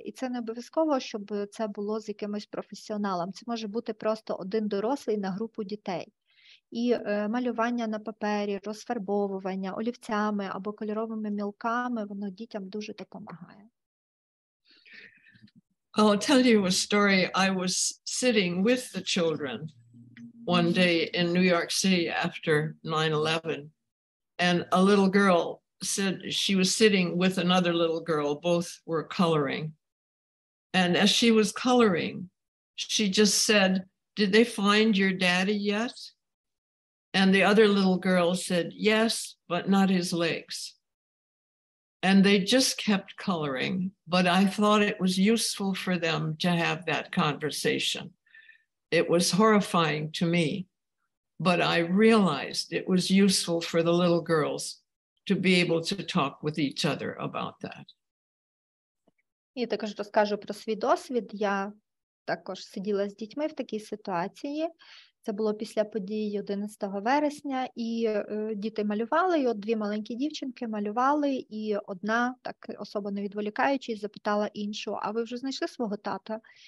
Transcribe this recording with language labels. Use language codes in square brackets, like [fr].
[uk] І це не обов'язково, щоб це було з якимось професіоналом. Це може бути просто один дорослий на групу дітей. І малювання на папері, розфарбовування олівцями або кольоровими мілками, воно дітям дуже допомагає. [en] I'll tell you a story. I was sitting with the children one day in New York City after 9/11. And a little girl said she was sitting with another little girl, both were coloring. And as she was coloring, she just said, "Did they find your daddy yet?" And the other little girl said, "Yes, but not his legs." And they just kept coloring, but I thought it was useful for them to have that conversation. It was horrifying to me. But I realized it was useful for the little girls to be able to talk with each other about that. [uk] І також розкажу про свій досвід. Я також сиділа з дітьми в такій ситуації. Це було після подій 11 вересня, і діти малювали, і от дві маленькі дівчинки малювали, і одна, так особо не відволікаючись, запитала іншу: "А ви вже знайшли свого тата?"